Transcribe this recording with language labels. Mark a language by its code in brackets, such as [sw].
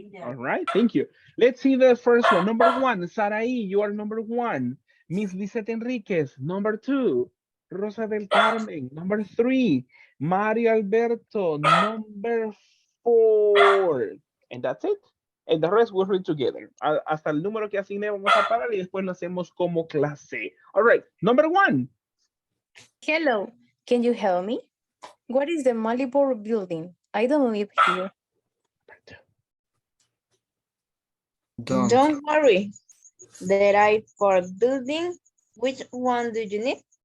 [en] All right. Thank you. Let's see the first one. Number 1, Saraí, you are number 1. Miss Lizette Enriquez, number 2. Rosa del Carmen, number 3. Mario Alberto, number 4. And that's it. And the rest we'll read together. [es] Hasta el número que asigné vamos a parar y después lo hacemos como clase. [en] All right, number 1. Hello, can you help me? What is the Malibu building? I don't live here. Don't worry. There are 4 buildings. Which one do you need?